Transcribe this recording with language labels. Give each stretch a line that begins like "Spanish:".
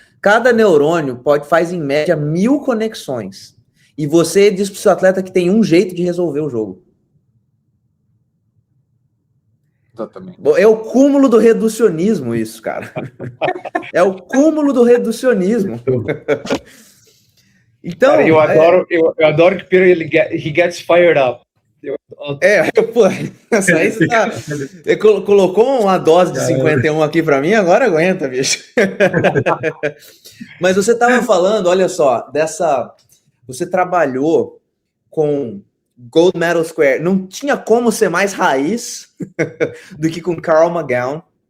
Portuguese: Cada neurônio faz em média 1000 conexões. E você diz para o seu atleta que tem um jeito de resolver o jogo. Exatamente. É o cúmulo do reducionismo isso, cara. É o cúmulo do reducionismo. Então, cara, eu adoro que o Peter
English: he gets fired up.
Portuguese: Pô, aí você colocou uma dose de 51 aqui para mim, agora aguenta, bicho. Mas você estava falando, olha só, você trabalhou com Gold Medal Square, não tinha como ser mais raiz do que com Carl McGowan.